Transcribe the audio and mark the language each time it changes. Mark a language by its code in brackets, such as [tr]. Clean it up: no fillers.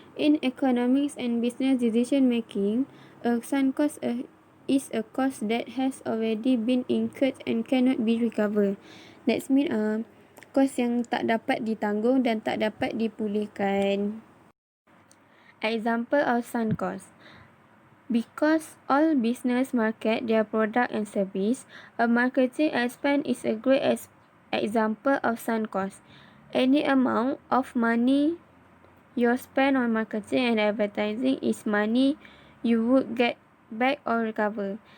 [en] In economics and business decision making, a sunk cost is a cost that has already been incurred and cannot be recovered. That means cost [ms] yang tak dapat ditanggung dan tak dapat dipulihkan. [en] Example of sunk cost. Because all business market their product and service, a marketing expense is a great example of sunk cost. Any amount of money you spend on marketing and advertising is money you would get back or recover.